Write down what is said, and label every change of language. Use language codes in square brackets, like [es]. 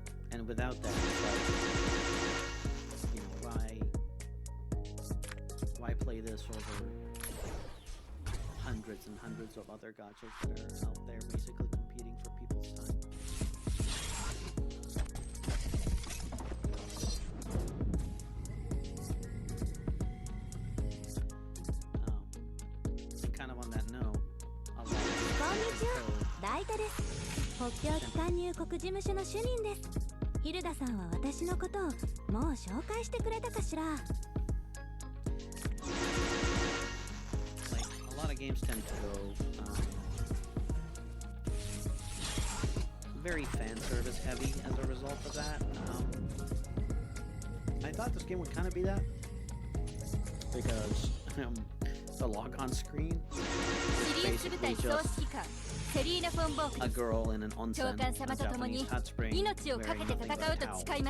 [en] And without that, it's like, why play this over hundreds and hundreds of other gachas that are out there basically competing for people's time? And kind of on that note, a lot of [ja] こんにちはライタです北京機関入国事務所の主任ですヒルダさんは私のことをもう紹介してくれたかしら [en] like a lot of games tend to go very fan service heavy as a result of that. I thought this game would kind of be that because the lock-on screen is basically just a girl in an onsen, a Japanese hot spring, wearing nothing but a towel.